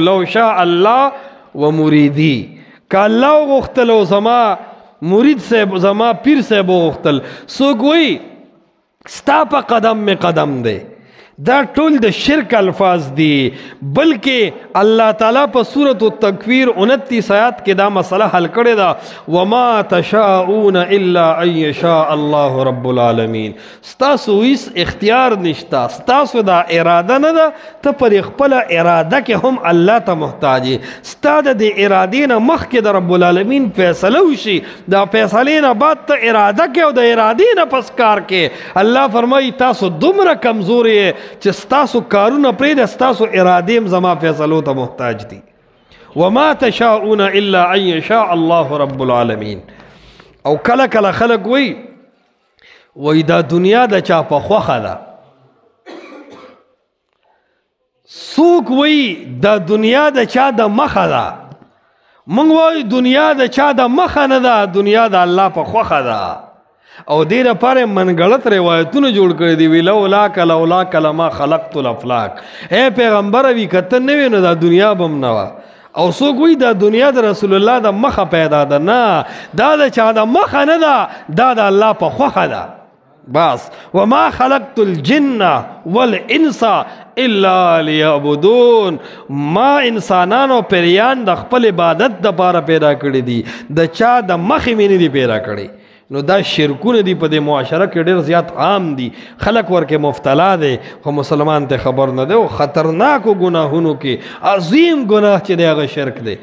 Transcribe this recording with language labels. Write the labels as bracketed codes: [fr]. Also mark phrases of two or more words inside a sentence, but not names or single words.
[ar] لو شاء الله و مریدی، [ps] که الله غوښتل او زما مرید صاحب زما پیر صاحب غوښتل. څوک وی ستا په قدم می قدم دی. دا ټول د شرک الفاظ دي. بلکې الله تعالی په سورۃ التکویر 29 آیات کې دا مسله حل کړې ده، [ar] وما تشاءون الا ان یشاء الله رب العالمین. [ps] ستاسو هیڅ اختیار نشته، ستاسو دا اراده نه ده، ته پر خپل اراده کې هم الله ته محتاج یې. ستا د ارادې نه مخکې د [ar] رب العالمین [ps] فیصله وشي، دا فیصلې نه بعد ته اراده کې او د ارادې نه پس کار کې. الله فرمایي تاسو دومره کمزور یې چې ستاسو کارونه پرېږده، ستاسو ارادې هم زما فیصلو ته محتاج دي. [ar] وما تشاءون الا ان یشاء الله رب العالمین. [ps] او کله کله خلک وی دا دنیا د چا په خوښه ده. څوک وی دا دنیا د چا د مخه ده. موږ وایو دنیا د چا د مخه نه ده، دنیا د الله په خوښه ده. او دې لپاره منګړت روایتونه جوړ کړي دي، وی [ar] لولا کلمه خلقت الافلاک. [ps] اے پیغمبر وی کته نه وینو دا دنیا بم نه وا. او څوک وی دا دنیا د رسول الله د مخه پیدا ده. نه، دا د چا د مخه نه ده، دا د الله په خوښه ده. [ar] بس وما خلقت الجن والانس الا ليعبدون. [ps] ما انسانان او پریان د خپل عبادت د پاره پیدا کړی دي، د چا د مخې مې نه دي پیدا کړی. نو دا شرکونه دی په دې معاشره کې ډېر زیات عام دي، خلک ورکې مبتلا دی، خو مسلمان ته خبر نه دی. او خطرناکو ګناهونو کې عظیم ګناه چې دی هغه شرک دی.